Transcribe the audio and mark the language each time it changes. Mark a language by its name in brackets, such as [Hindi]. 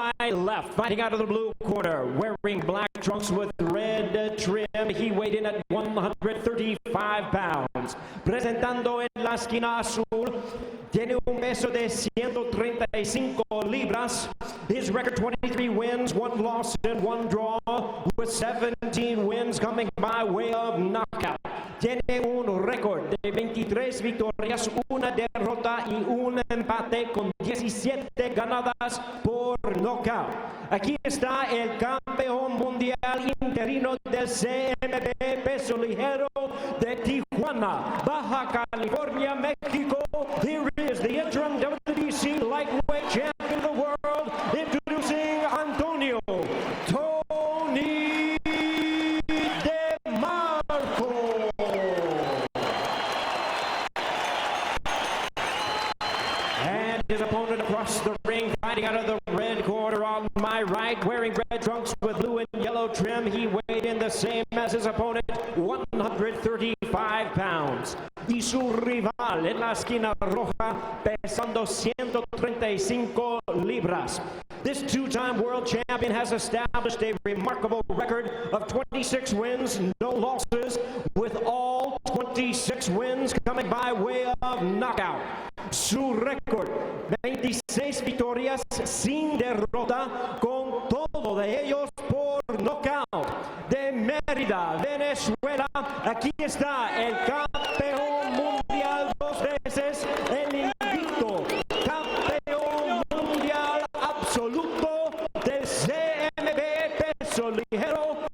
[English] left, fighting out of the blue corner, wearing black trunks with red trim. He weighed in at 135 pounds. [Spanish] Presentando en la esquina azul, tiene un peso de 135 libras. [English] His record 23 wins, 1 loss and 1 draw, with 17 wins coming by way of knockout. [Spanish] Tiene un récord de 23 victorias, 1 derrota y 1 empate con 17 ganadas por knockout. Aquí está el campeón mundial interino del CMB peso ligero de Tijuana, Baja California, México. [English] Here is the interim WBC lightweight champion of the world, introducing Antonio Tony Demarco. And his opponent across the ring, fighting out of the red corner on my right, wearing red trunks with blue and yellow trim. He weighed in the same as his opponent, 135 pounds. [Spanish] Y su rival en la esquina roja, pesando 135 libras. [English] This two-time world champion has established a remarkable record of 26 wins, no losses, with all 26 wins coming by way of knockout. [Spanish] Su récord, 26 victorias sin derrota, con todo de ellos por knockout. De Mérida, Venezuela, aquí está el campeón mundial 2 veces, el invicto campeón mundial absoluto del CMB peso ligero.